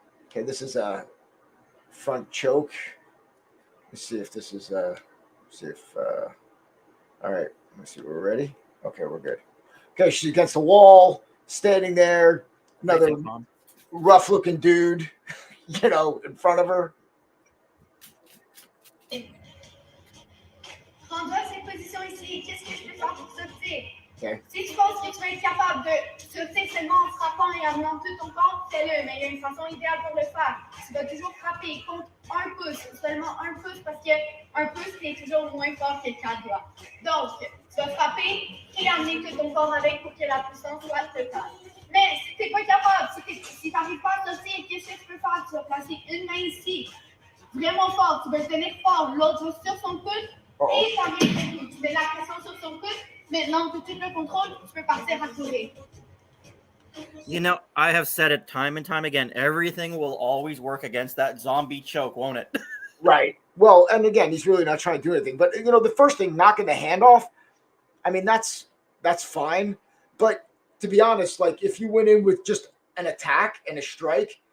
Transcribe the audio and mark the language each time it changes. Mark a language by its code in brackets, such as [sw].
[en] Okay, this is a front choke. Let's see if this is all right. Let's see, we're ready. Okay, we're good. Okay, she's against the wall, standing there. Another rough-looking dude, you know, in front of her. [fr] Rendu à cette position ici, qu'est-ce que je peux faire pour sortir? [en] Okay. [fr] Si tu penses que tu vas être capable de sauter seulement en frappant et en amenant tout ton corps, fais-le, mais il y a une façon idéale pour le faire. Tu vas toujours frapper contre un pouce, seulement un pouce, parce qu'un pouce est toujours moins fort que 4 doigts. Donc, tu vas frapper et amener tout ton corps avec pour que la puissance soit totale. Mais si tu n'es pas capable, si tu n'arrives pas à sauter, qu'est-ce que tu peux faire? Tu vas placer une main ici, vraiment fort, tu vas le tenir fort, l'autre sur son coude, et ça vient, tu mets la pression sur son coude. Maintenant que tu le contrôles, tu peux partir à courir. [en] You know, I have said it time and time again. Everything will always work against that zombie choke, won't it? Right. Well, and again, he's really not trying to do anything. But, you know, the first thing, knocking the hand off, I mean, that's fine. But to be honest, like if you went in with just an attack and a strike,